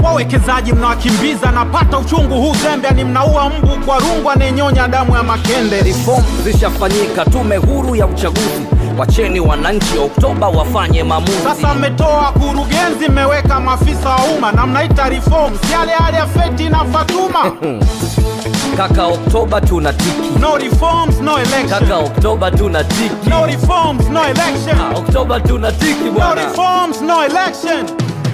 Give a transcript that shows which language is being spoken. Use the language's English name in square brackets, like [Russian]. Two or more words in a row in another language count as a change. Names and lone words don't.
[Swahili] Wawekezaji mnawakimbiza, napata uchungu huu zembe. Ni mnaua mbu kwa rungu anenyonya damu ya makende. Reform zishafanyika, tume huru ya uchaguzi. Wacheni wananchi Oktoba wafanye maamuzi. Sasa mmetoa kurugenzi, mmeweka maafisa wa umma na mnaita reforms. Yale ya Feti na Fatuma. Kaka, Oktoba tunatiki. [English] No reforms, no election. [Swahili] Kaka, Oktoba tunatiki. [English] No reforms, no election. [Swahili] Oktoba tunatiki bwana. [English] No reforms, no election.